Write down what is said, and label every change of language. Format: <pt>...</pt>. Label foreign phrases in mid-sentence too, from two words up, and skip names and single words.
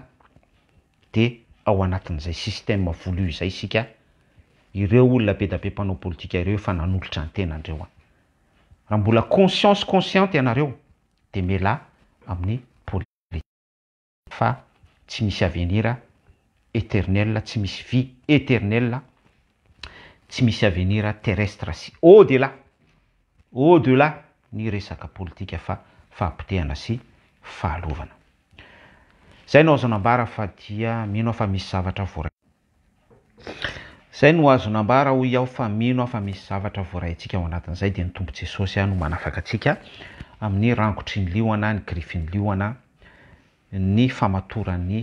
<mg>De ao anatin'izay</mg> <fr>système voulu</fr> <mg>izay isika ireo olona be da be mpanao politika ireo fa nanolotra ny tenandreo. Raha mbola consciente ianareo de mela amin'ny politika fa tsy misy</mg> <fr>avenir éternel,</fr> <mg>tsy misy</mg> <fr>vie éternelle,</fr> <mg>tsy misy</mg> <fr>avenir terrestre</fr> <mg>sy au-delà ny resaka politika fa fahampitehana sy fahalovana. Zay no azo nambara fa dia mino fa misy zavatra voaray. Zay no azo nambara ho iaho fa mino fa misy zavatra voarayntsika ao anatin'izay dia ny tompo Jesosy no manafaka antsika amin'ny rankotry ny liona, ny grifiny liona, ny famatoran'ny</mg>